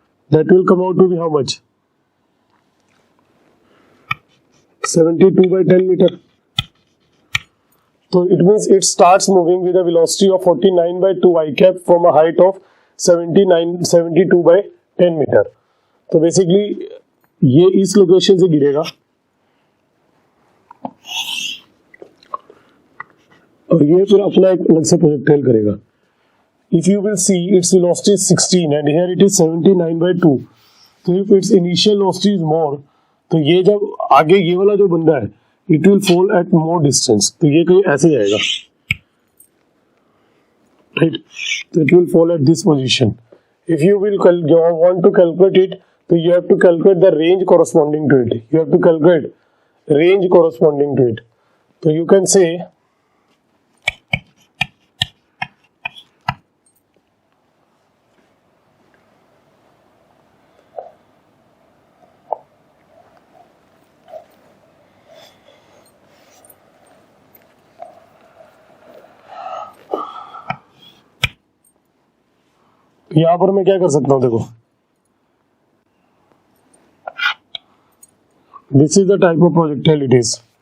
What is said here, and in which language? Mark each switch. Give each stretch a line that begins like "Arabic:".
English: That will come out to be how much? 72 by 10 meter. So it means it starts moving with a velocity of 49 by 2 I cap from a height of 72 by 10 meter.
Hindi: तो basically ये इस location से गिरेगा और ये फिर अपना एक अलग से प्रोजेक्टाइल करेगा.
English: If you will see, its velocity is 16 and here it is 79 by 2. So if its initial velocity is more,
Hindi: तो ये जब आगे ये वाला जो बंदा है,
English: it will fall at more distance.
Hindi: तो ये कहीं ऐसे जाएगा, right?
English: So it will fall at this position. If you will want to calculate it, so you have to calculate the range corresponding to it. You have to calculate range corresponding to it. So you can say
Hindi: यहां पर मैं क्या कर सकता हूं, देखो
English: This is the type of projectile it is.